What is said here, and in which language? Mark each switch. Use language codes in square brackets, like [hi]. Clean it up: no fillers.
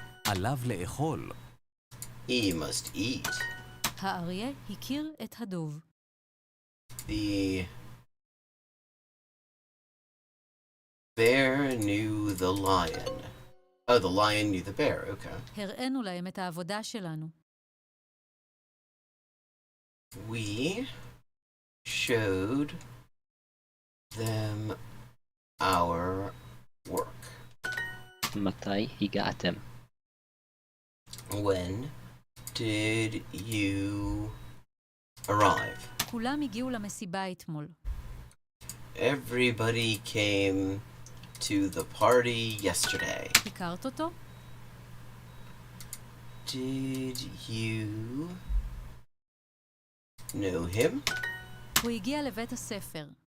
[he] עליו לאכול. [en] He must eat. [he] האריה הכיר את הדוב. [en] The bear knew the lion. Oh, the lion knew the bear, okay. [he] הראינו להם את העבודה שלנו. [en] We showed them our work. [he] מתי הגעתם? [en] When did you arrive? [he] כולם הגיעו למסיבה אתמול. [en] Everybody came to the party yesterday. [he] הכרת אותו? [en] Did you know him? [he] הוא הגיע לבית הספר.